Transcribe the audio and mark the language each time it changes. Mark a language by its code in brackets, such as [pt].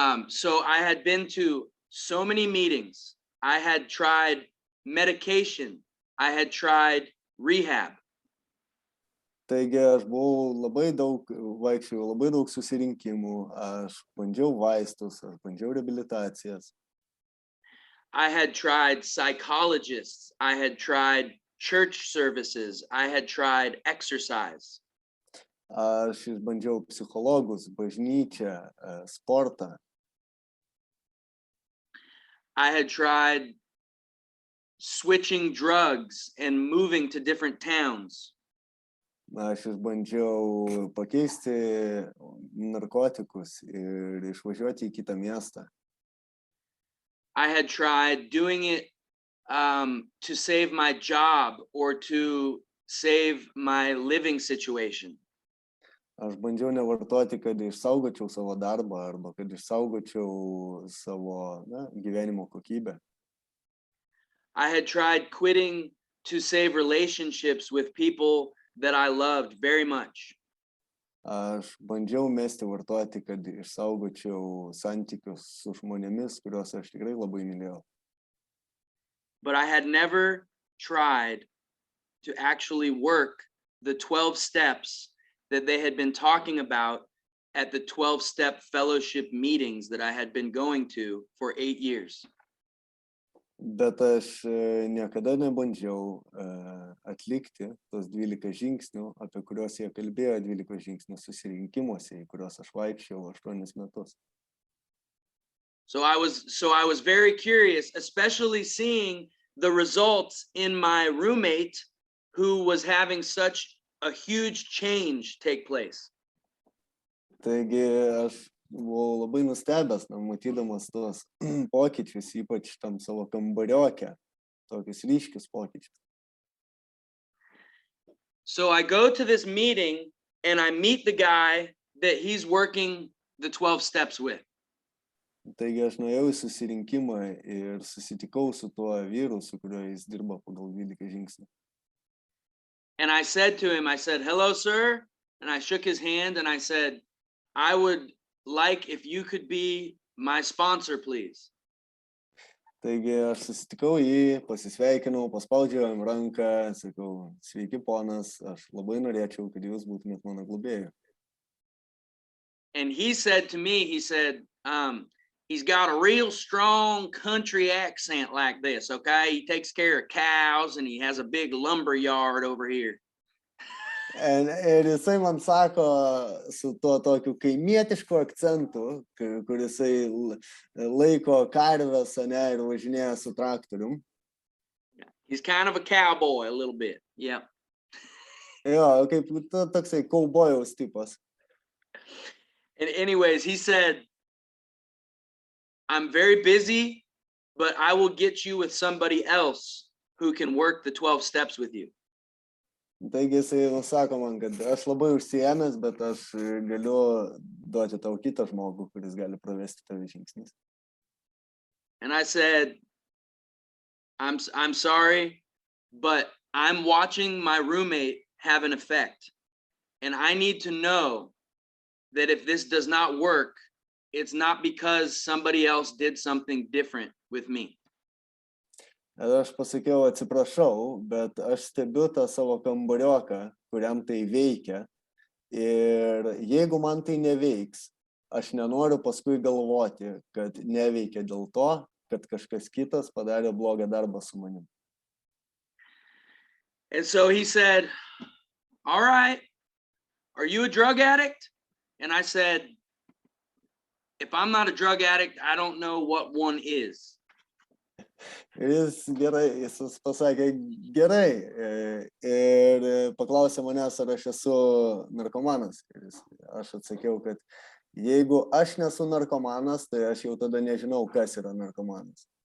[en] So I had been to so many meetings. I had tried medication. I had tried rehab. [lt] Taigi aš buvau vaikščiojau labai daug susirinkimų, aš bandžiau vaistus, aš bandžiau reabilitacijas. [en] I had tried psychologists. I had tried church services. I had tried exercise. [lt] Aš išbandžiau psichologus, bažnyčią, sportą. [en] I had tried switching drugs and moving to different towns. [lt] Aš išbandžiau pakeisti narkotikus ir išvažiuoti į kitą miestą. [en] I had tried doing it to save my job or to save my living situation. [lt] Aš bandžiau nevartoti, kad išsaugočiau savo darbą arba kad išsaugočiau savo gyvenimo kokybę. [en] I had tried quitting to save relationships with people that I loved very much. [lt] Aš bandžiau mesti vartoti, kad išsaugočiau santykius su žmonėmis, kuriuos aš tikrai labai mylėjau. [en] But I had never tried to actually work the 12 steps that they had been talking about at the 12-step fellowship meetings that I had been going to for 8 years. [lt] Bet aš niekada nebandžiau atlikti tos 12 žingsnių, apie kuriuos jie kalbėjo 12 žingsnių susirinkimuose, į kuriuos aš vaikščiau 8 metus. [en] So I was very curious, especially seeing the results in my roommate who was having such a huge change take place. [lt] Taigi aš buvau labai nustebęs, matydamas tos pokyčius, ypač tam savo kambarioke, tokius ryškius pokyčius. [en] So I go to this meeting and I meet the guy that he's working the 12 steps with. [lt] Taigi aš nuėjau į susirinkimą ir susitikau su tuo vyru, su kuriuo jis dirba pagal 12 žingsnių. [en] And I said to him, I said, "Hello, sir." And I shook his hand and I said, "I would like if you could be my sponsor, please." [lt] Taigi aš susitikau jį, pasisveikinau, paspaudžiau jam ranką, sakau, sveiki ponas, aš labai norėčiau, kad jūs būtumėt mano globėju. [en] And he said to me, he said, he's got a real strong country accent like this, okay? He takes care of cows and he has a big lumber yard over here. [lt] Ir jisai man sako su tuo tokiu kaimietišku akcentu, kur jisai laiko karves, ane, ir važinėja su traktorium. [en] He's kind of a cowboy a little bit, yeah. [lt] Jo, kaip toksai kaubojaus tipas. [en] And anyways, he said, "I'm very busy, but I will get you with somebody else who can work the 12 steps with you." [lt] Taigi jisai sako man, kad aš labai užsiėmęs, bet aš galiu duoti tau kitą žmogų, kuris gali pravesti tave žingsnis. [en] And I said, I'm sorry, but I'm watching my roommate have an effect. And I need to know that if this does not work, it's not because somebody else did something different with me. [lt] Ir aš pasakiau, atsiprašau, bet aš stebiu tą savo kambarioką, kuriam tai veikia. Ir jeigu man tai neveiks, aš nenoriu paskui galvoti, kad neveikia dėl to, kad kažkas kitas padarė blogą darbą su manim. [en] And so he said, "All right, are you a drug addict?" And I said, "If I'm not a drug addict, I don't know what one is." [lt] Ir jis pasakė, gerai, ir paklausė manęs, ar aš esu narkomanas. Ir aš atsakiau, kad jeigu aš nesu narkomanas, tai aš jau tada nežinau, kas yra narkomanas.